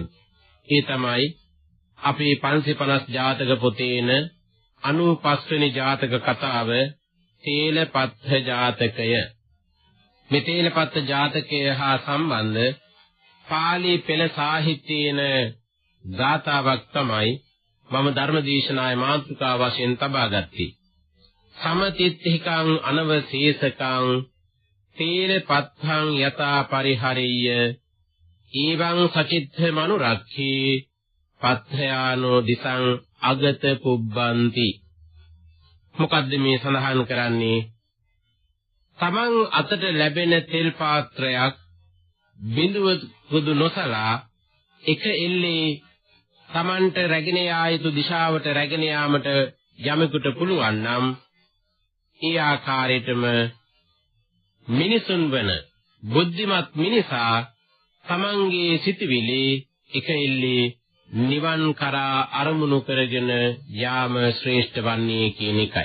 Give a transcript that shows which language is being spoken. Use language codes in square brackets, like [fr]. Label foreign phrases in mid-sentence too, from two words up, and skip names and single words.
[si] ඒ තමයි අපේ 550 ජාතක පොතේන 95 වෙනි ජාතක කතාව තේලපත්ථ ජාතකය. මේ තේලපත්ථ ජාතකය හා සම්බන්ධ පාලි පෙළ සාහිත්‍යයේන ගාථාවක් තමයි මම ධර්මදේශනායේ මාතෘකා වශයෙන් තබා ගත්තේ. [pi] සමතිත්තිකං අනවශේෂකං තේලපත්ථං යතා පරිහරෙය්‍ය ඊවං සචිත්ත මනුරක්ඛී පත්ථයානෝ දිසං අගත පුබ්බන්ති. [si] මොකද්ද මේ සඳහන් කරන්නේ? තමන් අතට ලැබෙන තෙල් පාත්‍රයක් බිඳුවකුදු නොසලා එක එල්ලේ තමන්ට රැගෙන යා යුතු දිශාවට රැගෙන යාමට යමෙකුට පුළුවන් නම් ඒ ආකාරයටම මිනිසුන් වන බුද්ධිමත් මිනිසා තමන්ගේ සිතවිලි එක එල්ලේ නිවන් කරා අරමුණු කරගෙන යාම ශ්‍රේෂ්ඨ වන්නේ කියන එකයි.